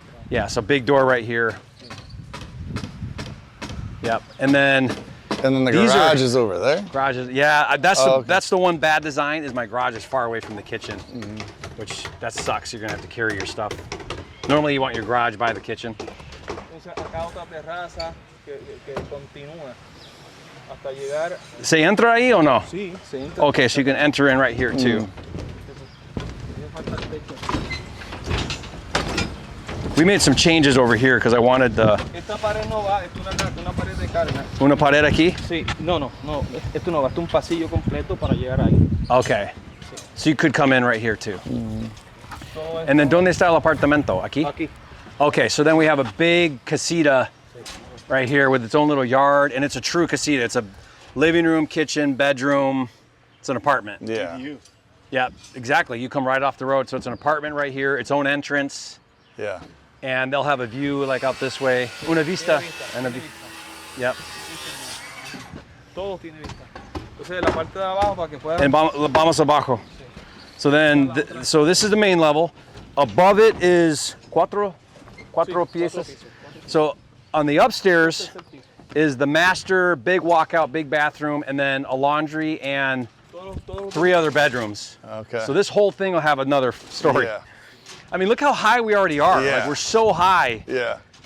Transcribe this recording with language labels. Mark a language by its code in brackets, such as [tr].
[en] Yeah, so big door right here. Yep. And then And then the These are- garage is over there. garages. Yeah, Oh, okay. that's the one bad design is my garage is far away from the kitchen, which that sucks. You're gonna have to carry your stuff. Normally you want your garage by the kitchen. [es] Entonces acá otra terraza que continúa hasta llegar. ¿Se entra ahí o no? Sí, se entra. [en] Okay, so you can enter in right here too. [es] Hace falta el techo. [en] We made some changes over here because I wanted [es] Esta pared no va, esto es una pared de carga. una pared aquí. Sí, no, esto no va, esto es un pasillo completo para llegar ahí. [en] Okay. So you could come in right here too. [es] Todo [en] And then [es] ¿dónde está el apartamento? Aquí? aquí. [en] Okay, so then we have a big casita right here with its own little yard, and it's a true casita. It's a living room, kitchen, bedroom. It's an apartment. Yeah. Yeah, exactly. You come right off the road, so it's an apartment right here, its own entrance, Yeah. and they'll have a view like out this way. [es] Una vista. [en] And a yep. [es] Todo tiene vista. Entonces la parte de abajo para que puedan. And vamos abajo. [en] So then, so this is the main level. Above it is [es] cuatro piezas. [en] So on the upstairs is the master, big walkout, big bathroom, and then a laundry and [es] Todo [en] 3 other bedrooms. Okay. So this whole thing will have another story. Yeah. I mean, look how high we already are. Yeah. Like we're so high. Yeah.